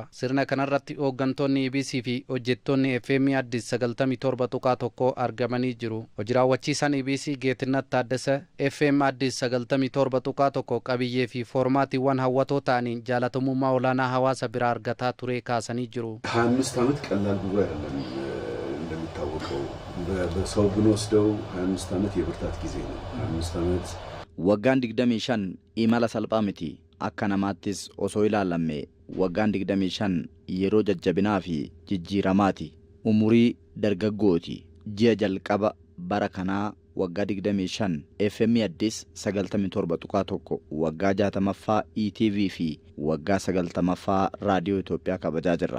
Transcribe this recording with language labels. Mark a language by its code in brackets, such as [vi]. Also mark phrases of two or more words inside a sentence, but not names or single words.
[om] Sirna kanarratti hooggantoonni EBC fi hojjettoonni FM Addis sagaltamii torba tuqaa tokko argamanii jiru. Hojii raawwachiisaan EBC Geetinnat Taaddasee FM Addis sagaltamii torba tuqaa tokko qabiyyee fi foormaatiiwwan hawwatoo ta'aniin jaalatamummaa olaanaa hawaasa biraa argataa ture kaasanii jiru. [am] 25 ዓመት ቀላል ጉዞ አይደለም እንደሚታወቀው በሰው ብንወስደው 25 ዓመት የብርታት ጊዜ ነው 25 ዓመት [om] waggaan 25 imala salphaa miti akka namaattis osoo ilaalame waggaan 25 yeroo jajjabinaa fi jijjiiramaati umurii dargaggooti ji'a jalqaba bara kanaa waggaa 25 FM Addis 97.1 waggaa 60ffaa ETV fi waggaa 90ffaa raadiyoo Itoophiyaa kabajaa jirra.